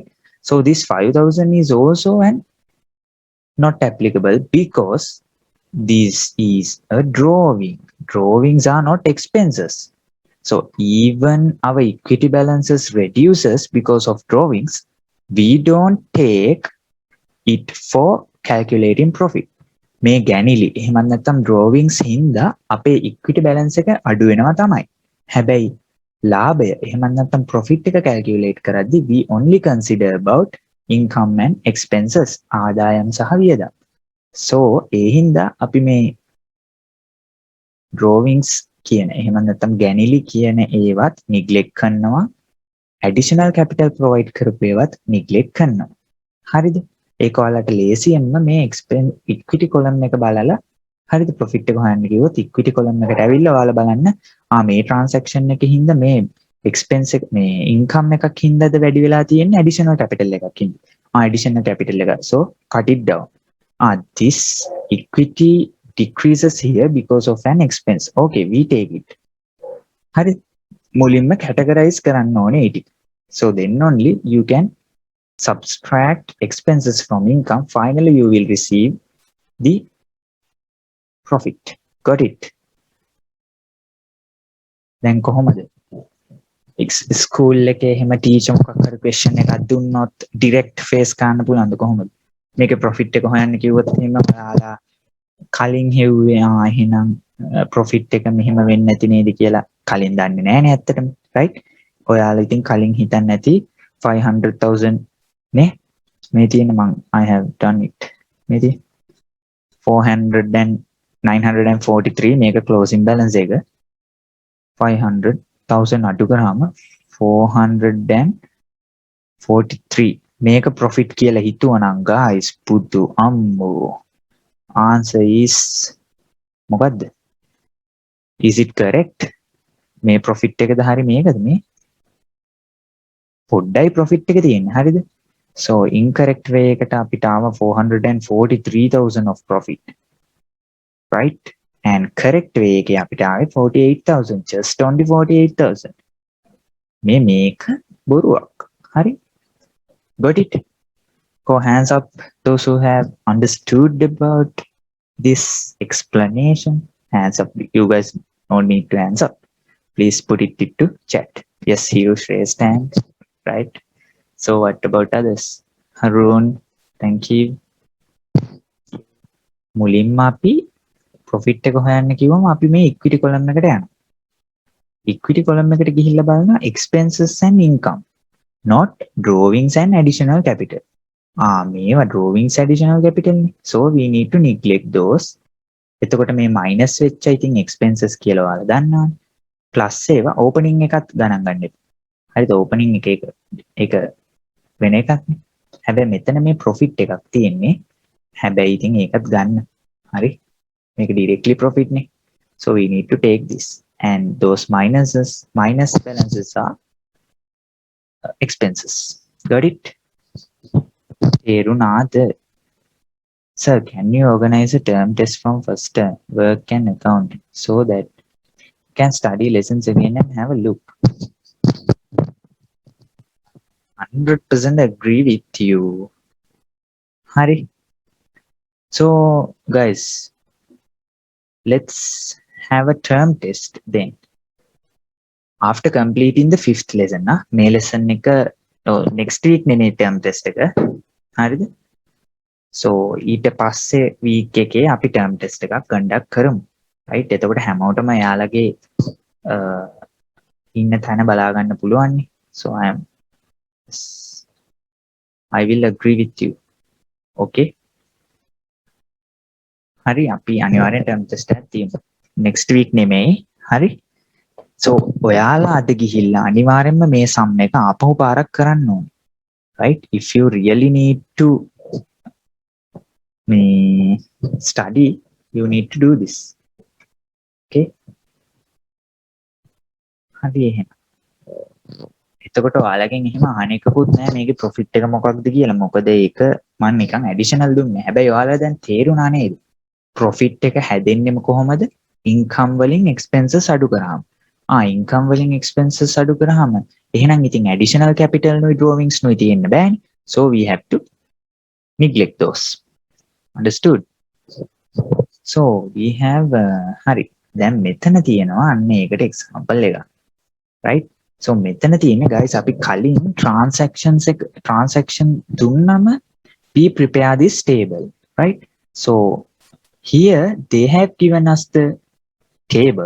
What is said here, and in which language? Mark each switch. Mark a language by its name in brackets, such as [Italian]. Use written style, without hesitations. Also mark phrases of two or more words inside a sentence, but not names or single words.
[English] So this 5,000 is also an not applicable because this is a drawing. Drawings are not expenses. So even our equity balances reduces because of drawings. We don't take it for calculating profit. [Sinhala] මේ ගැනිලි එහෙමත් නැත්නම් drawings හින්දා අපේ [English] equity balance [Sinhala] එක අඩු වෙනවා තමයි. හැබැයි ලාභය එහෙමත් නැත්නම් profit එක calculate කරද්දී [English] we only consider about income and expenses [Sinhala] ආදායම් සහ වියදම්. So ඒ හින්දා අපි මේ drawings කියන එහෙමත් නැත්නම් ගැනිලි කියන ඒවත් neglect කරනවා. [English] additional capital [Sinhala] provide කරපු ඒවත් neglect කරනවා. හරිද? ඒක ඔයාලට ලේසියෙන්ම මේ [English] equity column [Sinhala] එක බලලා හරිද profit එක හොයන්න කිව්වොත් [English] equity column [Sinhala] එකට ඇවිල්ලා ඔයාලා බලන්න මේ transaction එකකින් හින්දා මේ expense එක මේ income එකක් හින්දාද වැඩි වෙලා තියෙන්නේ additional capital එකක් හින්දා additional capital එක [English] so cut it down this equity decreases here because of an expense okay we take it [Sinhala] හරි මුලින්ම categorize කරන්න ඕනේ ඒ ටික [English] so then only you can subtract expenses from income, finally you will receive the profit. Got it? [Sinhala] දැන් කොහොමද? ස්කූල් එකේ එහෙම ටීචර් මොකක් හරි question එකක් දුන්නොත් direct face කරන්න පුළුවන්ද කොහොමද? මේකේ profit එක හොයන්න කිව්වොත් එහෙම ඔයාලා කලින් හෙව්වේ එහෙනම් profit එක මෙහෙම වෙන්නේ නැති නේද කියලා කලින් දන්නේ නැහැනේ ඇත්තටම right? ඔයාලා ඉතින් කලින් හිතන්නේ නැති 500,000 නේ මේ තියෙන මං [English] I have done it [Sinhala] මේ තියෙන 400 and 943 මේක [English] closing balance [Sinhala] එක 500,000 අඩු කරාම 443 මේක profit කියලා හිතුවනම් guys පුදු අම්මෝ [English] answer is [Sinhala] මොකද්ද [English] is it correct [Sinhala] මේ profit එකද හරි මේකද මේ පොඩ්ඩයි profit එක තියෙන්නේ හරිද [English] So incorrect way [Sinhala] එකට අපිට ආව 443,000 [English] of profit. Right? And correct way [Sinhala] එකේ අපිට ආවේ [English] 48,000 just only 48,000. [Sinhala] මේක බොරුවක්. හරි? [English] Got it? Go hands up those who have understood about this explanation. Hands up. You guys don't need to hands up. Please put it into chat. Yes, huge raised hand. Right? So what about others? Harun, thank you. [Sinhala] මුලින්ම අපි profit එක හොයන්න කිව්වම අපි මේ equity column එකට යනවා. [English] equity column [Sinhala] එකට ගිහිල්ලා බලනවා [English] expenses and income, not drawings and additional capital. [Sinhala] මේවා [English] drawings additional capital [Sinhala] නේ. [English] So we need to neglect those. [Sinhala] එතකොට මේ minus වෙච්ච ඉතින් expenses කියලා ඔයාලා දන්නවනේ. plus ඒවා opening එකත් ගණන් ගන්න එපා. හරිද? opening එක වෙන එකක් නේ. හැබැයි මෙතන මේ profit එකක් තියෙන්නේ. හැබැයි ඉතින් ඒකත් ගන්න. හරි? මේක directly profit නේ. [English] So we need to take this and those minus balances are expenses. Got it? තේරුණාද? Sir, can you organize a term test from first term, work and accounting so that you can study lessons again and have a look? 100% agree with you. Hari. So, guys, let's have a term test then. After completing the fifth lesson, may lesson next week නේ term test එක. [Sinhala] හරිද? So, ඊට පස්සේ week එකේ අපි [English] term test [Sinhala] එකක් conduct කරමු. right? එතකොට හැමෝටම යාළගේ ඉන්න තැන බලා ගන්න පුළුවන් නේ. [English] So, I will agree with you. [Sinhala] Okay? හරි අපි අනිවාර්යෙන් [English] term test [Sinhala] එකක් තියමු. [English] next week [Sinhala] නෙමෙයි. හරි? So ඔයාලා අද ගිහිල්ලා අනිවාර්යෙන්ම මේ sum එක ආපහු පාරක් කරන්න ඕනේ. [English] right? If you really need to study, you need to do this. Okay? [Sinhala] හරි එහෙනම් එතකොට ඔයාලගෙන් එහෙම අහන එකකුත් නෑ මේකේ ප්‍රොෆිට් එක මොකක්ද කියලා. මොකද ඒක මම නිකන් ඇඩිෂනල් දුන්නේ. හැබැයි ඔයාලා දැන් තේරුණා නේද? ප්‍රොෆිට් එක හැදෙන්නේ කොහොමද? ඉන්කම් වලින් එක්ස්පෙන්සස් අඩු කරාම. ඉන්කම් වලින් එක්ස්පෙන්සස් අඩු කරාම එහෙනම් ඉතින් [English] additional capital [Sinhala] නුයි ඩ්‍රෝවිංග්ස් නුයි තියෙන්න බෑනේ. [English] So we have to neglect those. Understood? So we have හරි. [Sinhala] දැන් මෙතන තියෙනවා අන්න ඒකට එක්සැම්පල් එකක්. [English] right? So [Sinhala] මෙතන තියෙන්නේ [English] guys [Sinhala] අපි කලින් [English] transaction දුන්නම we prepare this table, right? So here they have given us the table.